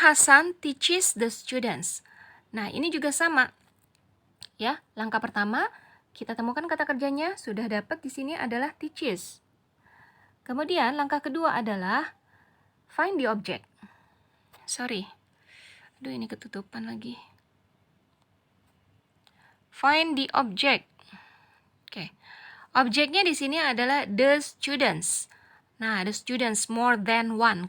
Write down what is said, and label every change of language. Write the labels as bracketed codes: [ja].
[en] Hasan teaches the students. [id] Nah, ini juga sama. Ya, langkah pertama kita temukan kata kerjanya, sudah dapat di sini adalah teaches. Kemudian langkah kedua adalah [en] find the object. [id] Sorry. Aduh, ini ketutupan lagi. [en] Find the object. [id] Oke. Objeknya di sini adalah the students. [en] Nah, the students more than one.